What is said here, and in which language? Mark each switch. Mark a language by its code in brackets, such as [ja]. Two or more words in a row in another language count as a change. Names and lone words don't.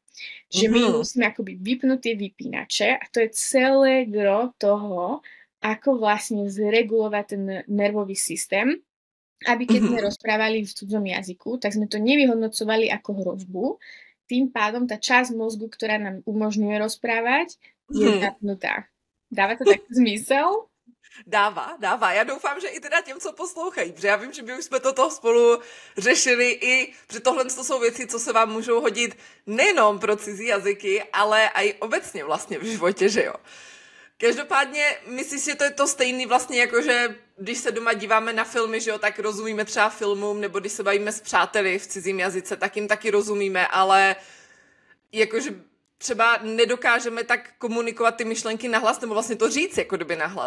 [sk] Že my musíme akoby vypnúť tie vypínače a to je celé gro toho, ako vlastne zregulovať ten nervový systém, aby keď sme rozprávali v cudzom jazyku, tak sme to nevyhodnocovali ako hrozbu. Tým pádom tá časť mozgu, ktorá nám umožňuje rozprávať, je zapnutá. Dáva to taký zmysel? [cs] Dává. Já doufám, že i teda těm, co poslouchají, protože já vím, že my už jsme toto spolu řešili i, že tohle to jsou věci, co se vám můžou hodit nejenom pro cizí jazyky, ale i obecně vlastně v životě, že jo. Každopádně, myslíš, že to je to stejný vlastně, jakože když se doma díváme na filmy, že jo, tak rozumíme třeba filmům, nebo když se bavíme s přáteli v cizím jazyce, tak jim taky rozumíme, ale jakože třeba nedokážeme tak komunikovat ty myšlenky nahlas, nebo vlastně to říct jako kdyby nahlas.